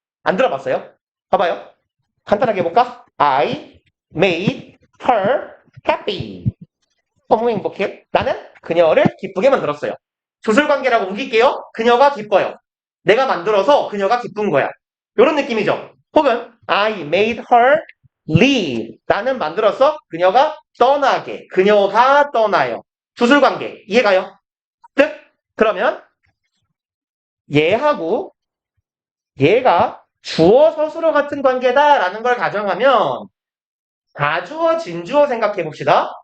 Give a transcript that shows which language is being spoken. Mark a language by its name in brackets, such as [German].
[Korean] 안 들어봤어요? 봐봐요. 간단하게 해볼까? [English] I made her happy. [Korean] 너무 행복해. 나는 그녀를 기쁘게 만들었어요. 주술 관계라고 옮길게요. 그녀가 기뻐요. 내가 만들어서 그녀가 기쁜 거야. 이런 느낌이죠. 혹은 [English] I made her leave. [Korean] 나는 만들어서 그녀가 떠나게. 그녀가 떠나요. 주술 관계. 이해가요? 뜻? 그러면 얘하고 얘가 주어 서술어 같은 관계다라는 걸 가정하면 가주어 진주어 생각해 봅시다.